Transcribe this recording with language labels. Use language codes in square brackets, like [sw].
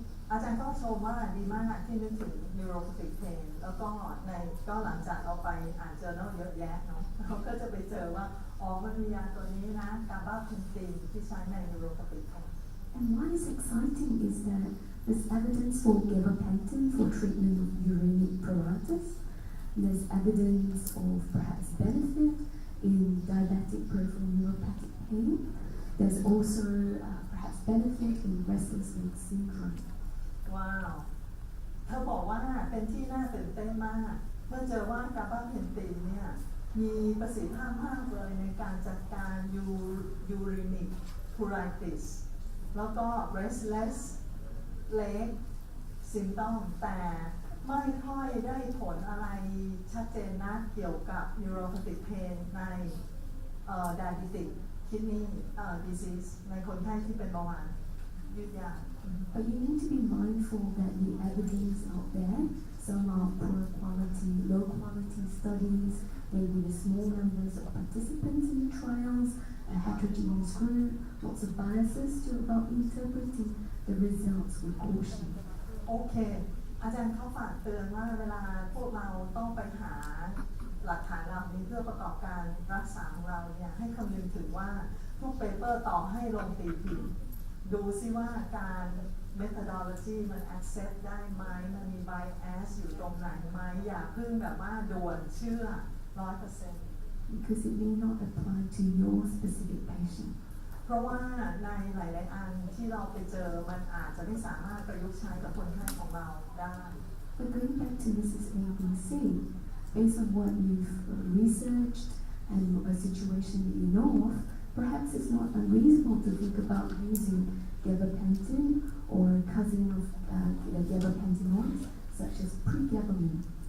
[th] อาจารย์ก็ชมว่าดีมากที่นึกถึง neuropathic pain แล้วก็หลังจากเราไปอ่าน journal เยอะแยะเนาะเราก็จะไปเจอว่ามันมียาตัวนี้นะ gabapentin ที่ใช้ใน neuropathic pain. [en] And what is exciting is that there's evidence for gabapentin for treatment of uremic pruritus. There's evidence of perhaps benefit in diabetic peripheral neuropathic pain. There's also perhaps benefit in restless leg syndrome. [th] ว้าวเธอบอกว่าเป็นที่น่าตื่นเต้นมากเมื่อเจอว่ากาบาเพนตินเนี่ยมีประสิทธิภาพมากเลยในการจัดการยูรินิกพูไรติสแล้วก็ restless leg symptom แต่ไม่ค่อยได้ผลอะไรชัดเจนนะเกี่ยวกับ neuropathic pain ในdiabetic kidney disease ในคนไข้ที่เป็นเบาหวานยืดยาว [en] But you need to be mindful that the evidence out there, some are poor quality, low quality studies, maybe the small numbers of participants in the trials, a heterogeneous group, lots of biases to about interpreting the results with caution. [th] โอเคอาจารย์เขาฝากเตือนว่าเวลาพวกเราต้องไปหาหลักฐานเหล่านี้เพื่อประกอบการรักษาของเราเนี่ยให้คำนึงถึงว่าทุกเปเปอร์ต่อให้ลงตีพิมพ์ดูซิว่าการ methodology มัน accept ได้ไหมมันมี bias อยู่ตรงไหนไหมอย่าเพิ่งแบบว่าด่วนเชื่อ 100% [en] Because it may not apply to your specific patient. [th] เพราะว่าในหลายๆอันที่เราไปเจอมันอาจจะไม่สามารถประยุกต์ใช้กับคนไข้ของเราได้ [en] But going back to Mrs. ABC, based on what you've researched and a situation that you know of, perhaps it's not unreasonable to think about using gabapentin or a cousin of the gabapentinoids, such as pregabalin.